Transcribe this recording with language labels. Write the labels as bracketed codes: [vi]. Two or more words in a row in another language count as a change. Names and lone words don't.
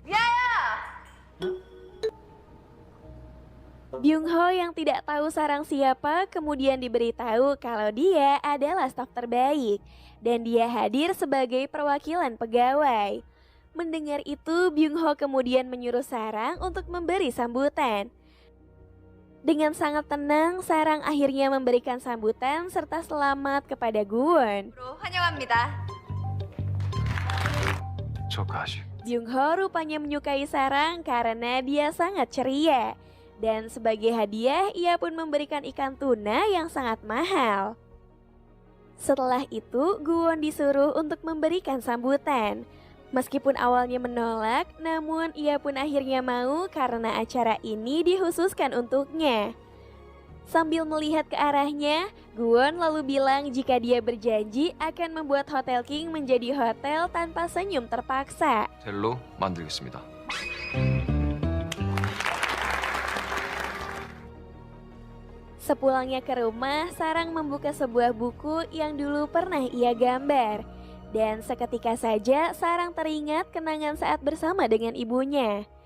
[id] Byung-ho yang tidak tahu Sarang siapa kemudian diberitahu kalau dia adalah staf terbaik dan dia hadir sebagai perwakilan pegawai. Mendengar itu, Byung-ho kemudian menyuruh Sarang untuk memberi sambutan. Dengan sangat tenang, Sarang akhirnya memberikan sambutan serta selamat kepada Guwon. Bro, [ko] 환영합니다. 축하하시. [id] Byung-ho rupanya menyukai Sarang karena dia sangat ceria. Dan sebagai hadiah, ia pun memberikan ikan tuna yang sangat mahal. Setelah itu, Guwon disuruh untuk memberikan sambutan. Meskipun awalnya menolak, namun ia pun akhirnya mau karena acara ini dikhususkan untuknya. Sambil melihat ke arahnya, Guwon lalu bilang jika dia berjanji akan membuat Hotel King menjadi hotel tanpa senyum terpaksa. [ko] 텔로 만들겠습니다. [id] Sepulangnya ke rumah, Sarang membuka sebuah buku yang dulu pernah ia gambar. Dan seketika saja Sarang teringat kenangan saat bersama dengan ibunya.